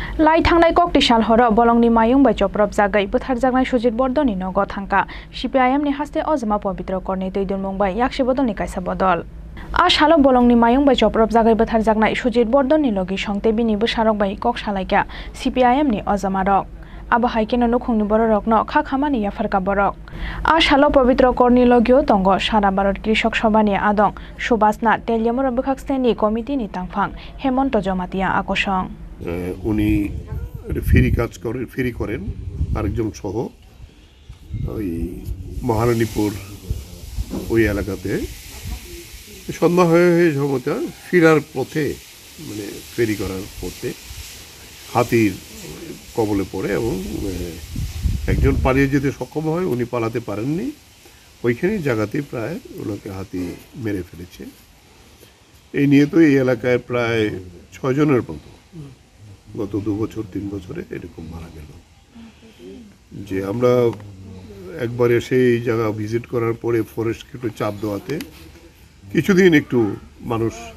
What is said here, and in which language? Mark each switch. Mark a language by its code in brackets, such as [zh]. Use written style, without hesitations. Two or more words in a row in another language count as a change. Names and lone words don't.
[trp] लाई थांनाय कक्ति साल हर बलंगनि मायुं bai चप्रब जागै बुथारजानाय सुजित बर्दनि नग थांका CPIM नि हास्ते अजमा पवित्र करनि दैदुन bai yakse बदलनि कायसा बदल आ सालो बलंगनि मायुं bai चप्रब जागै बुथारजानाय सुजित बर्दनि लगी संते बिनि बोसारक bai कक सालायका CPIM नि अजमा रक आबो हाइकेनो नखुंनि बररक न खा खामानि याफारका बरक आ सालो पवित्र करनि लगियो तंग सारा भारत कृषक सभानि आदं सुबासना तेलियमर बखाक्सतेनि कमिटिनि तांफां हेमंत जमातिया आकर्षण [bn] উনি ফেরি করেন আরেকজন সহ ওই মহারানীপুর ওই এলাকাতে সন্ধ্যা হয়ে সময়টা ফেরার পথে মানে ফেরি করার পথে হাতির কবলে পড়ে এবং একজন পালিয়ে যেতে সক্ষম হয় উনি পালাতে পারেননি ওইখানে জায়গাতেই প্রায় ওনাকে হাতি মেরে ফেলেছে এই নিয়ে তো এই এলাকায় প্রায় 6 জনের মতো গত 2 বছর 3 বছরে এরকম মারা গেল যে আমরা একবার এসে এই জায়গা ভিজিট করার পরে ফরেস্টকে একটু চাপ দেওয়াতে কিছুদিন একটু মানুষ